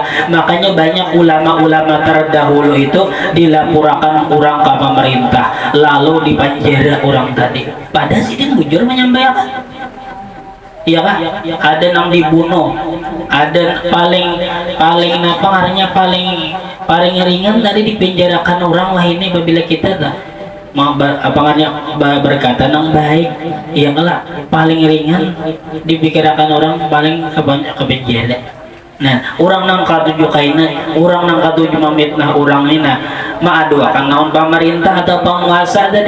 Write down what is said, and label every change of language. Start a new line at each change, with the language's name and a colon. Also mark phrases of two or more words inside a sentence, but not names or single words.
Indonesian: Makanya banyak ulama-ulama terdahulu itu dilaporkan orang ke pemerintah, lalu dipenjara orang tadi.
Banjar: Padahal sih dia bujur menyampaikan, iya kah?
Indonesian: Ada yang dibunuh, ada paling apa artinya paling ringan tadi dipenjarakan orang. Wah ini apabila kita dah berkata nang baik, iya lah paling ringan dipikirkan orang paling ke penjara.
Banjar: Nah orang nang katuju kaina, orang nang katuju memfitnah orang ini, nah maaduakan naon pemerintah atau penguasa tadi.